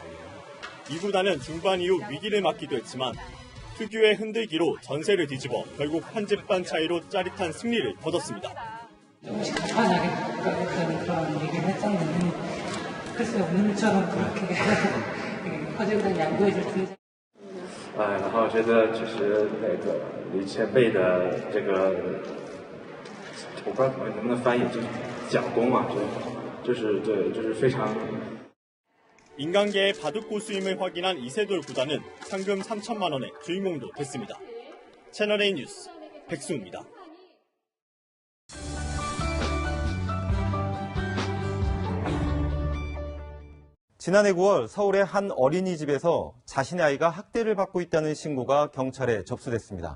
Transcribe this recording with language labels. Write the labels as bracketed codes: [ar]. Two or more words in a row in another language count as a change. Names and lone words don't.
[ko] 이 구단은 중반 이후 위기를 맞기도 했지만 특유의 흔들기로 전세를 뒤집어 결국 한 집반 차이로 짜릿한 승리를 거뒀습니다. 조금씩 가판하게 그런 얘기를 했었는데 글쎄요 오늘처럼 그렇게 커제구단 양보해줄 수 [zh] 然后觉得就是离前辈的这个，我不知道能不能翻译，就是讲功嘛，就是对，就是非常。 [ko] 인간계의 바둑 고수임을 확인한 이세돌 구단은 상금 3천만 원의 주인공도 됐습니다. 채널A 뉴스 백수입니다. 지난해 9월 서울의 한 어린이집에서 자신의 아이가 학대를 받고 있다는 신고가 경찰에 접수됐습니다.